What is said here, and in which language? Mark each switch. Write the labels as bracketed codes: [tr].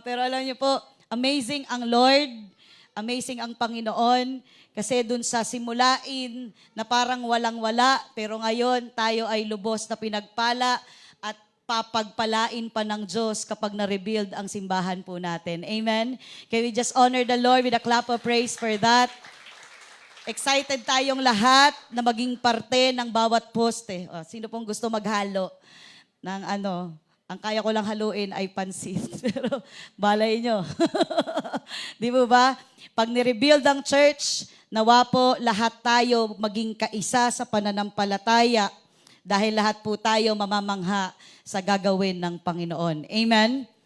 [tl] Pero alam niyo po, amazing ang Lord, amazing ang Panginoon, kasi dun sa simulain na parang walang-wala, pero ngayon tayo ay lubos na pinagpala at papagpalain pa ng Diyos kapag na-rebuild ang simbahan po natin. Amen? [en] Can we just honor the Lord with a clap of praise for that? [tl] Excited tayong lahat na maging parte ng bawat poste. Sino pong gusto maghalo ng ang kaya ko lang haluin ay pansit. Pero balay nyo. Di mo ba? Pag ni-rebuild ang church, nawa po lahat tayo maging kaisa sa pananampalataya dahil lahat po tayo mamamangha sa gagawin ng Panginoon. Amen?